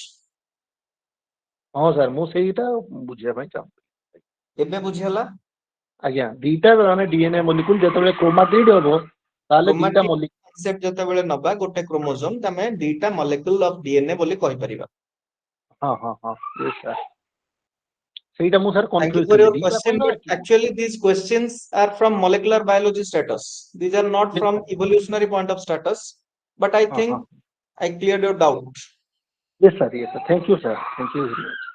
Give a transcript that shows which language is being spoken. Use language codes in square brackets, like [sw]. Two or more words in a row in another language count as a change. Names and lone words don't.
[or] ହଁ ସାର୍, ମୁଁ ସେଇଟା ବୁଝିବା ପାଇଁ ଚାହୁଁଥିଲି। ଏବେ ବୁଝିଗଲା। ଆଜ୍ଞା, ଦିଟା ମାନେ [en] DNA molecule [or] ଯେତେବେଳେ କ୍ରୋମାଟିଡ ହବ ତାହେଲେ ଦିଟା କ୍ରୋମାଟିଡ ମଲିକ୍ୟୁଲ। କନସେପ୍ଟ ଯେତେବେଳେ ନବା ଗୋଟେ କ୍ରୋମୋଜୋମ, ତମେ ଦିଟା [en] molecule of DNA [or] ବୋଲି କହିପାରିବା। ହଁ ହଁ ହଁ [en] yes sir, [or] ସେଇଟା ମୁଁ ସାର୍ [en] Thank you [or] କନଫ୍ୟୁଜ [en] for [or] ଥିଲି [en] your [or] ଦିଟା [en] question, [or] କହିଲ [en] but actually these questions are from molecular biology status. These are not from evolutionary point of status, but I [or] ହଁ ହଁ [en] think I cleared your doubt. yes sir, yes sir, thank you sir, thank you very much.